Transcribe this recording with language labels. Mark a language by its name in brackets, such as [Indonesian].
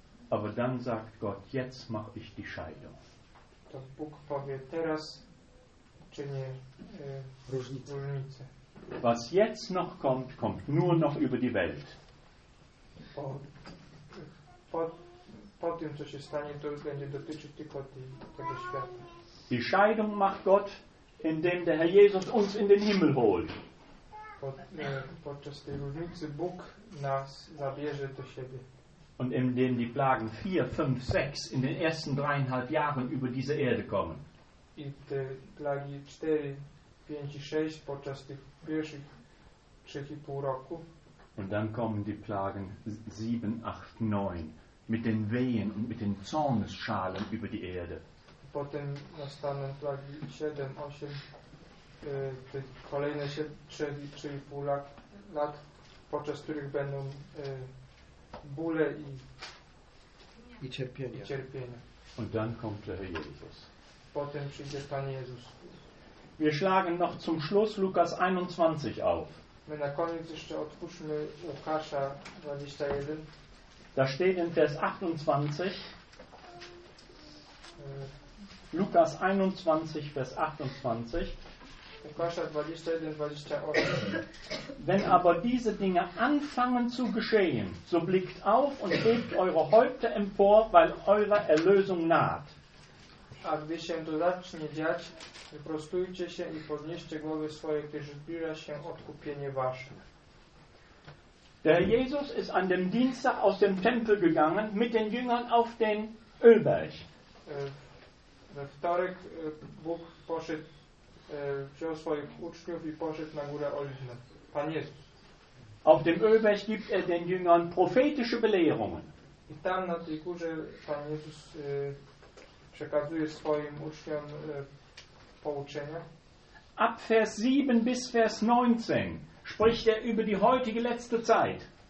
[German] Aber dann sagt Gott, jetzt mache ich die Scheidung. [Polish] To Bóg powie, teraz czynię różnicę. [German] Was jetzt noch kommt, kommt nur noch über die Welt. [Polish] Po tym, co się stanie, to już będzie dotyczyć tylko tego świata. [German] Die Scheidung macht Gott, indem der Herr Jesus uns in den Himmel holt. [Polish] Podczas tej różnicy Bóg nas zabierze do siebie. [German] Und indem die Plagen 4, 5, 6 in den ersten 3,5 Jahren über diese Erde kommen. [Polish] I te plagi 4, 5 i 6 podczas tych pierwszych 3,5 roku. [German] Und dann kommen die Plagen 7, 8, 9 mit den Wehen und mit den Zornesschalen über die Erde. [Polish] Potem nastaną plagi 7, 8, te kolejne 3,5 lat, podczas których będą bóle i cierpienia. [German] Und dann kommt der Herr Jesus. [Polish] Potem przyjdzie Pan Jezus. [German] Wir schlagen noch zum Schluss Lukas 21 auf. [Polish] My na koniec jeszcze otwórzmy Łukasza 21. [German] Da steht in Vers 28. Lukas 21, Vers 28. [Polish] Łukasza 21, 28. [German] Wenn aber diese Dinge anfangen zu geschehen, so blickt auf und hebt eure Häupter empor, weil eure Erlösung naht. [Polish] A gdy się to zacznie dziać, wyprostujcie się i podnieście głowy swoje, gdyż zbliża się odkupienie wasze. [German] Der Jesus ist an dem Dienstag aus dem Tempel gegangen mit den Jüngern auf den Ölberg. [Polish] We wtorek Bóg poszedł, wziął swoich uczniów i poszedł na górę Oliwną. Pan Jezus. [German] Auf dem Ölberg gibt er den Jüngern prophetische Belehrungen. [Polish] I tam na tej górze Pan Jezus przekazuje swoim uczniom pouczenia. [German] Ab Vers 7 bis Vers 19 spricht er über die heutige letzte Zeit.